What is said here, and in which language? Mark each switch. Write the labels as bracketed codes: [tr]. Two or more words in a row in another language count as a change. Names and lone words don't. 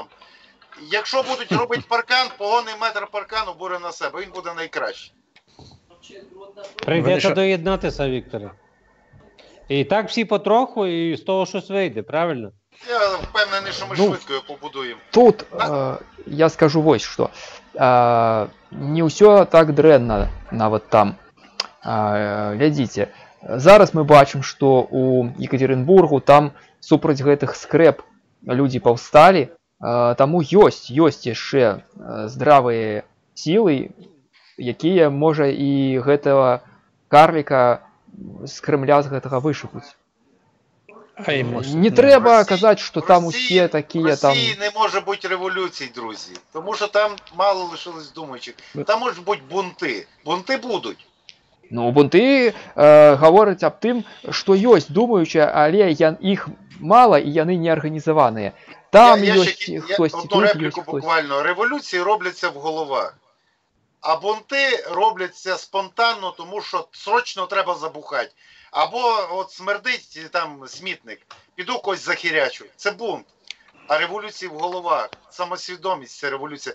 [uk] Якщо будуть робити паркан, погонний метр паркану буде на себе. Він буде найкращий. Прийдеться доєднатися, Вікторе. І так всі потроху, і з того щось вийде, правильно? Я впевнений, що ми швидко його побудуємо. Тут я скажу [be] вось што. Не ўсё так дрэнна нават там. Глядзіце, зараз мы бачым, што у Екатеринбургу там супраць гэтых скрэп людзі паўсталі, таму ёсць яшчэ здравыя сілы, якія можа і гэтага карліка з Крымля з гэтага вышыпуць. [uk] Не треба казати, що там усі такі... В Росії не може бути революцій, друзі. Тому що там мало лишилось думаючих. Там можуть бути бунти. Бунти будуть. Ну, бунти говорять об тим, що [be] ёсць думаючі, [uk] але їх мало і [be] яны не арганізаваныя. Там ёсць хтось, [uk] одну репліку буквально. Революції робляться в головах. А бунти робляться спонтанно, тому що срочно треба забухати. Або от смердить там смітник, піду когось захірячу. Це бунт. А революції в головах, самосвідомість – це революція.